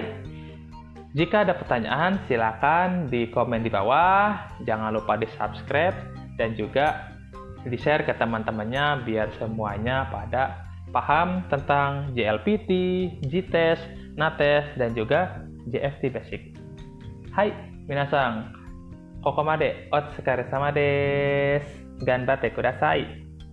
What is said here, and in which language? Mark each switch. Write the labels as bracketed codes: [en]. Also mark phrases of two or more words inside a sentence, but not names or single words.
[id] Jika ada pertanyaan silakan di komen di bawah. Jangan lupa di-subscribe dan juga di-share ke teman-temannya biar semuanya pada paham tentang JLPT, JTES, NATES dan juga JFT Basic. Hai, minasang. [ja] ここまでお疲れ様です。頑張ってください。